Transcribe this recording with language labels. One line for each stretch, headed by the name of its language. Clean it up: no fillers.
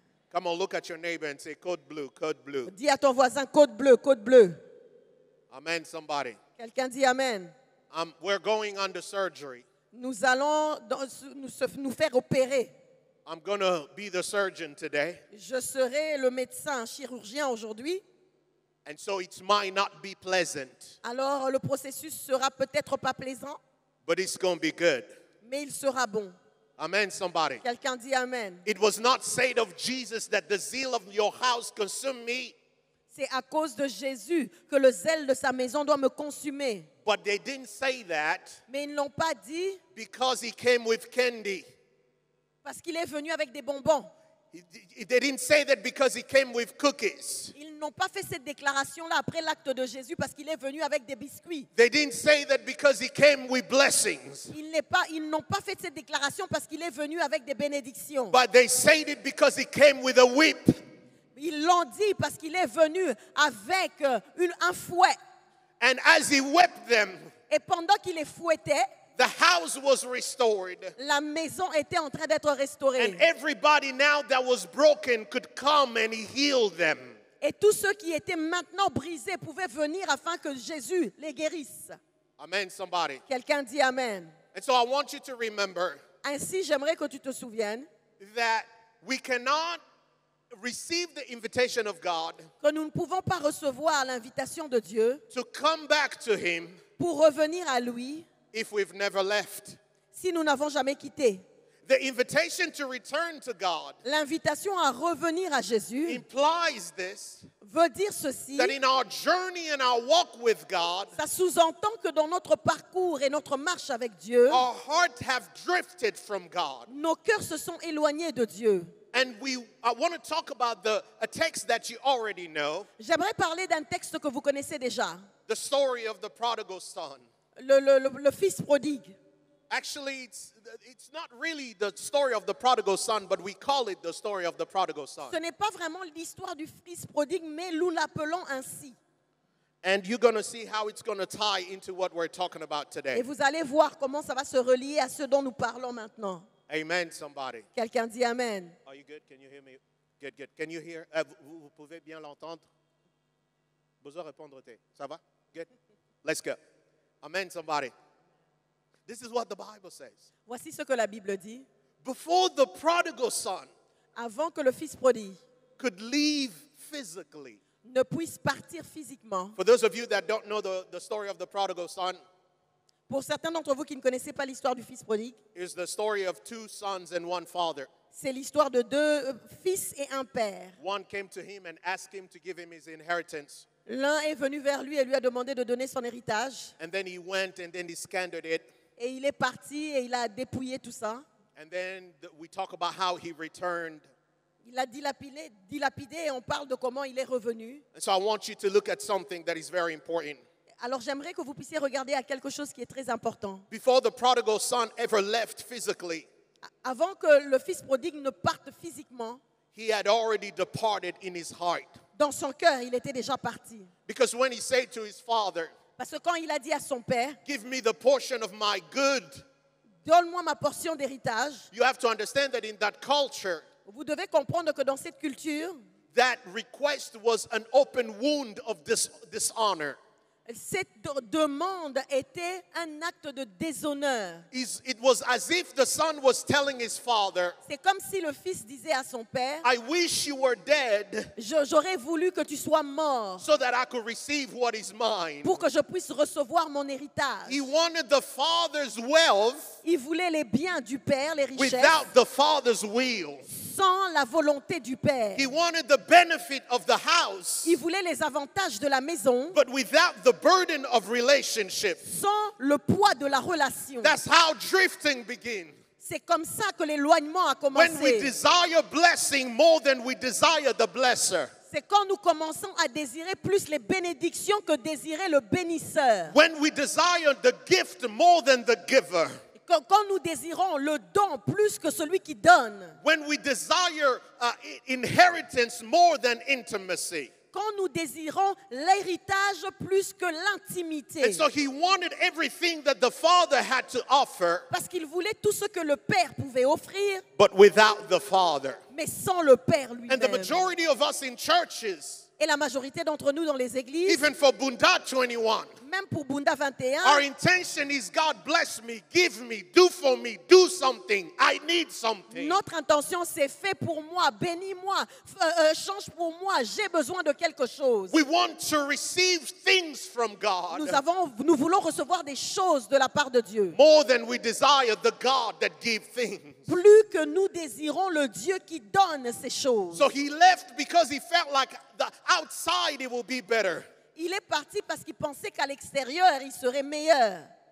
English: Come on, look at your neighbor and say, code blue, code blue.
French: Dis à ton voisin, code bleu, code bleu.
English: Amen, somebody.
French: Quelqu'un dit Amen.
English: We're going under surgery.
French: Nous allons nous faire opérer.
English: I'm going to be the surgeon today.
French: Je serai le médecin chirurgien aujourd'hui.
English: And so it might not be pleasant,
French: Alors le processus sera peut-être pas plaisant,
English: but it's going to be good.
French: mais il sera bon.
English: Amen, somebody.
French: Quelqu'un dit Amen.
English: It was not said of Jesus that the zeal of your house consumed me,
French: C'est à cause de Jésus que le zèle de sa maison doit me consumer.
English: but they didn't say that
French: Mais ils ne l'ont pas dit
English: because he came with candy.
French: parce qu'il est venu avec des bonbons.
English: They didn't say that because he came with cookies.
French: Ils n'ont pas fait cette déclaration-là après l'acte de Jésus parce qu'il est venu avec des biscuits.
English: They didn't say that because he came with blessings.
French: Ils n'ont pas fait cette déclaration parce qu'il est venu avec des bénédictions.
English: But they said it because he came with a whip.
French: Ils l'ont dit parce qu'il est venu avec un fouet.
English: And as he whipped them,
French: Et pendant qu'il les fouettait,
English: the house was restored.
French: la maison était en train d'être restaurée.
English: And everybody now that was broken could come and he healed them.
French: Et tous ceux qui étaient maintenant brisés pouvaient venir afin que Jésus les guérisse.
English: Amen, somebody.
French: Quelqu'un dit Amen.
English: And so I want you to remember
French: Ainsi, j'aimerais que tu te souviennes
English: that we cannot receive the invitation of God
French: que nous ne pouvons pas recevoir l'invitation de Dieu
English: to come back to him
French: pour revenir à lui
English: if we've never left.
French: si nous n'avons jamais quitté.
English: The invitation to return to God
French: L'invitation à revenir à Jésus
English: implies this,
French: veut dire ceci.
English: that in our journey and our walk with God,
French: Ça sous-entend que dans notre parcours et notre marche avec Dieu,
English: our hearts have drifted from God.
French: nos cœurs se sont éloignés de Dieu.
English: And I want to talk about a text that you already know,
French: J'aimerais parler d'un texte que vous connaissez déjà,
English: the story of the prodigal son.
French: le fils prodigue.
English: Actually, it's not really the story of the prodigal son, but we call it the story of the prodigal son.
French: Ce n'est pas vraiment l'histoire du fils prodigue, mais nous l'appelons ainsi.
English: And you're going to see how it's going to tie into what we're talking about
French: Et
English: today.
French: vous allez voir comment ça va se relier à ce dont nous parlons maintenant.
English: Amen, somebody.
French: Quelqu'un dit Amen.
English: Are you good? Can you hear me? Good, good. Can you hear?
French: Vous pouvez bien l'entendre? Besoin répondre. Ça va?
English: Good. Let's go. Amen, somebody. This is what the Bible says.
French: Voici ce que la Bible dit.
English: Before the prodigal son
French: Avant que le fils prodigue
English: could leave physically.
French: ne puisse partir physiquement,
English: For those of you that don't know the story of the prodigal son,
French: pour certains d'entre vous qui ne connaissez pas l'histoire du fils prodigue,
English: is the story of two sons and one father.
French: c'est l'histoire de deux fils et un père.
English: One came to him and asked him to give him his inheritance.
French: L'un est venu vers lui et lui a demandé de donner son héritage.
English: And then he went and then he squandered it.
French: Et il est parti et il a dépouillé tout ça.
English: And then we talk about how he returned.
French: Il a dilapidé et on parle de comment il est revenu.
English: And so I want you to look at something that is very important.
French: Alors j'aimerais que vous puissiez regarder à quelque chose qui est très important.
English: Before the prodigal son ever left physically,
French: Avant que le fils prodigue ne parte physiquement,
English: he had already departed in his heart.
French: dans son cœur, il était déjà parti.
English: Because when he said to his father,
French: Parce que quand il a dit à son père,
English: give me the portion of my good,
French: donne-moi ma portion d'héritage,
English: you have to understand that in that culture,
French: vous devez comprendre que dans cette culture,
English: that request was an open wound of dishonor.
French: cette demande était un acte de déshonneur.
English: It was as if the son was telling his father,
French: C'est comme si le fils disait à son père,
English: I wish you were dead
French: j'aurais voulu que tu sois mort
English: so that I could receive what is mine.
French: pour que je puisse recevoir mon héritage.
English: He wanted the father's wealth
French: Il voulait les biens du père, les richesses,
English: without the father's will.
French: sans la volonté du père.
English: He wanted the benefit of the house,
French: Il voulait les avantages de la maison,
English: but without the burden of relationship.
French: sans le poids de la relation.
English: That's how drifting begins.
French: C'est comme ça que l'éloignement a
English: When we
French: commencé.
English: desire blessing more than we desire the blesser.
French: C'est quand nous commençons à désirer plus les bénédictions que désirer le bénisseur.
English: When we desire the gift more than the giver.
French: Quand nous désirons le don plus que celui qui donne.
English: When we desire inheritance more than intimacy.
French: Quand nous désirons l'héritage plus que l'intimité.
English: And so he wanted everything that the father had to offer,
French: Parce qu'il voulait tout ce que le père pouvait offrir,
English: but without the father.
French: mais sans le père
English: And the
French: lui-même.
English: majority of us in churches,
French: Et la majorité d'entre nous dans les églises,
English: even for Bunda 21,
French: même pour Bunda 21,
English: our intention is God bless me, give me, do for me, do something. I need something.
French: notre intention c'est fait pour moi, bénis-moi, change pour moi, j'ai besoin de quelque chose.
English: We want to receive things from God
French: Nous voulons recevoir des choses de la part de Dieu.
English: more than we desire the God that gives things.
French: Plus que nous désirons le Dieu qui donne ces choses.
English: So he left because he felt like the outside it will be better.
French: Il est parti parce qu'il pensait qu'à l'extérieur, il serait meilleur.